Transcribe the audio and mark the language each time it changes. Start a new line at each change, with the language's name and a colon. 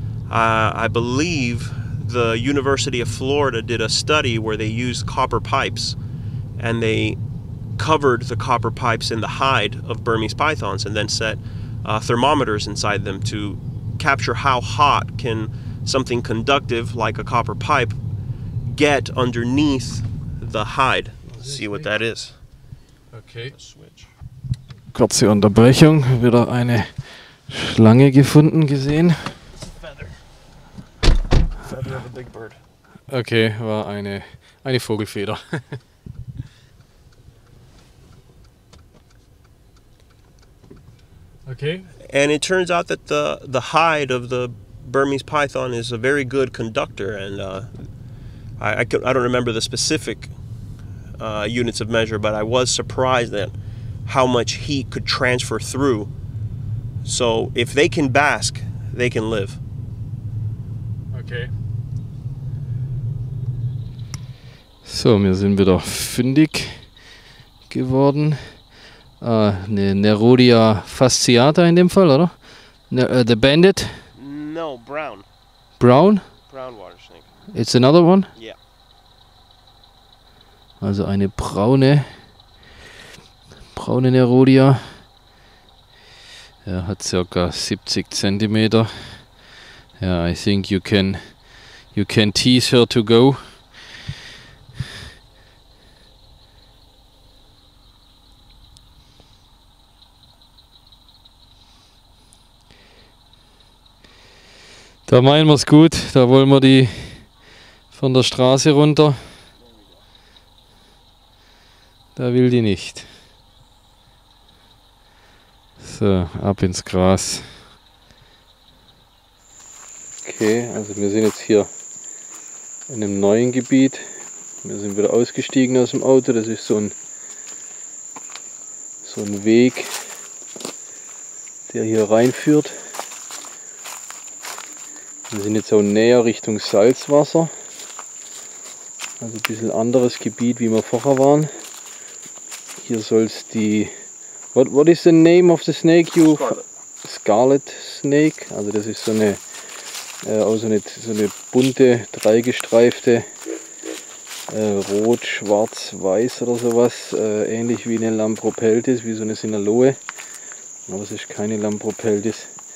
English: I believe the University of Florida did a study where they used copper pipes, and they covered the copper pipes in the hide of Burmese pythons and then set thermometers inside them to capture how hot can something conductive like a copper pipe get underneath the hide. Let's see what that is. Okay.
German: Kurze Unterbrechung, wieder eine Schlange gefunden, gesehen.
English: Feather of a big bird.
German: Okay, war eine Vogelfeder.
English: Okay. And it turns out that the hide of the Burmese python is a very good conductor, and I don't remember the specific units of measure, but I was surprised at how much heat could transfer through. So if they can bask, they can live. Okay.
German: So, wir sind wieder fündig geworden. Eine Nerodia fasciata in dem Fall, oder?
English: The bandit? No, brown. Brown? Brown water snake. It's another one? Yeah.
German: Also eine braune Nerodia. Er hat circa 70 Zentimeter.
English: Yeah, I think you can tease her to go.
German: Da meinen wir es gut, da wollen wir die von der Straße runter. Da will die nicht. So, ab ins Gras. Okay, also wir sind jetzt hier in einem neuen Gebiet. Wir sind wieder ausgestiegen aus dem Auto. Das ist so ein Weg, der hier reinführt. Wir sind jetzt auch näher Richtung Salzwasser. Also ein bisschen anderes Gebiet, wie wir vorher waren. Hier soll es die...
English: What is the name of the snake? Scarlet Snake.
German: Also das ist so eine bunte, dreigestreifte, rot, schwarz, weiß oder sowas. Ähnlich wie eine Lampropeltis, wie so eine Sinaloe. Aber es ist keine Lampropeltis.